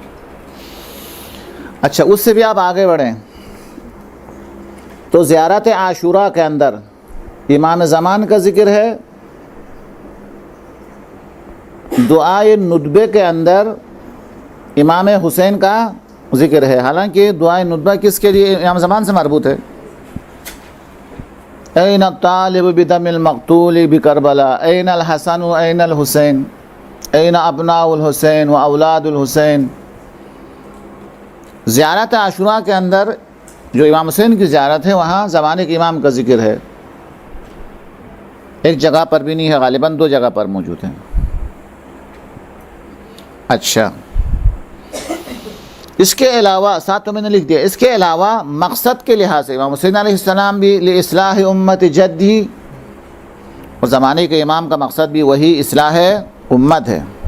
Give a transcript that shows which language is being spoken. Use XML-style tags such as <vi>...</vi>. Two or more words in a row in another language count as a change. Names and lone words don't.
<ur>اچھا، اس سے بھی آپ آگے بڑھیں تو زیارت عاشوراء کے اندر امام زمان کا ذکر ہے، دعائے ندبے کے اندر امام حسین کا ذکر ہے۔ حالانکہ دعائے ندبہ کس کے لیے؟ امام زمان سے مربوط ہے۔</ur> <ar>این الطالب بدم المقتول بکربلا، این الحسن و این الحسین، این ابناء الحسین و اولاد الحسین۔</ar> <ur>زیارت عاشوراء کے اندر جو امام حسین کی زیارت ہے، وہاں زمانے کے امام کا ذکر ہے۔ ایک جگہ پر بھی نہیں ہے، غالباً 2 جگہ پر موجود ہے۔ اچھا، اس کے علاوہ ساتھ تو میں نے لکھ دیا، اس کے علاوہ مقصد کے لحاظ سے امام حسین علیہ السلام بھی</ur> <ar>لإصلاح امت جدی،</ar> <ur>اور زمانے کے امام کا مقصد بھی وہی اصلاح امت ہے۔</ur>